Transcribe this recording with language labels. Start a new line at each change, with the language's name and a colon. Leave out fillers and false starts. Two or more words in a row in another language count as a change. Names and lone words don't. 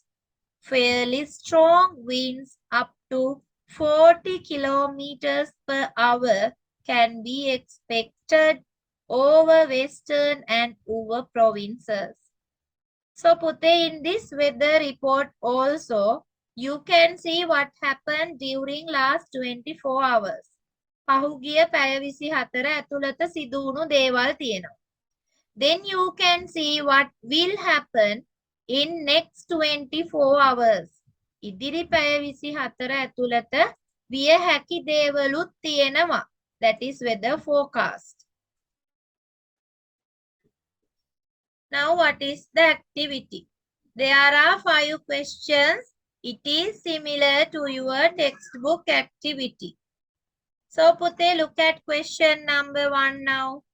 English: Fairly strong winds up to 40 kilometers per hour can be expected over western and over provinces. So Pute, in this weather report also, you can see what happened during last 24 hours.
Sinhala: පහුගිය පැය 24 ඇතුළත සිදු වුණු දේවල් තියෙනවා.
English: Then you can see what will happen in next 24 hours.
Sinhala: ඉදිරි පැය 24 ඇතුළත විය හැකි දේවලුත් තියෙනවා.
English: That is weather forecast. Now what is the activity? There are 5 questions. It is similar to your textbook activity. So Pute, look at question number 1 now.